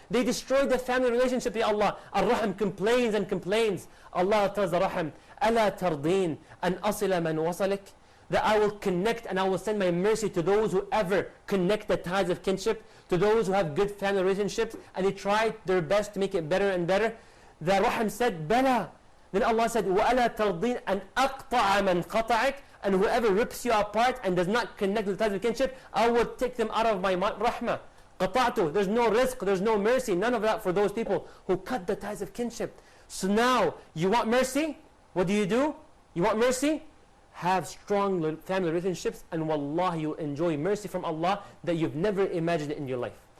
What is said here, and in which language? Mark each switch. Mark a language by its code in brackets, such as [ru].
[en] They destroyed the family relationship, Ya Allah. Ar-Rahim complains and complains. Allah tells the Rahim, [ar] أَلَا تَرْضِينَ أَنْ أَصِلَ مَنْ وَصَلِكَ. [en] that I will connect and I will send my mercy to those who ever connect the ties of kinship, to those who have good family relationships, and they try their best to make it better and better. The Rahim said, Bala. Then Allah said, [ar] وَأَلَا تَرْضِينَ أَنْ أَقْطَعَ مَنْ قَطَعِكَ. [en] And whoever rips you apart and does not connect with the ties of kinship, I will take them out of my rahmah. [ar] قَطَعْتُ. [en] There's no rizq, there's no mercy, none of that for those people who cut the ties of kinship. So now, you want mercy? What do? You want mercy? Have strong family relationships, and wallahi, you'll enjoy mercy from Allah that you've never imagined in your life.